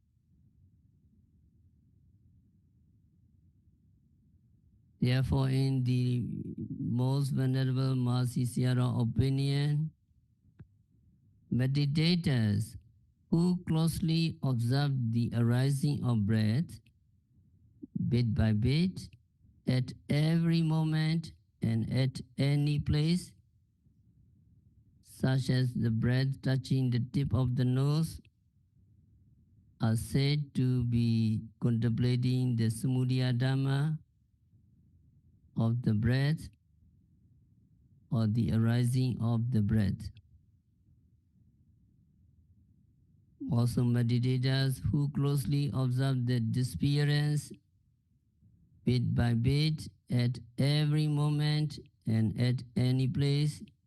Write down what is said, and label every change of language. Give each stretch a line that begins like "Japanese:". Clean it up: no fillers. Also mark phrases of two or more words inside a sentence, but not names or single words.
English: Therefore, in the most venerable Maha-Sayadaw opinion, meditators who closely observe the arising of breath, bit by bit, at every moment and at any place, such as the breath touching the tip of the nose, are said to be contemplating the
Pali: samudaya dhamma
English: of the breath, or the arising of the breath. Also, meditators who closely observe the disappearance bit by bit at every moment and at any place,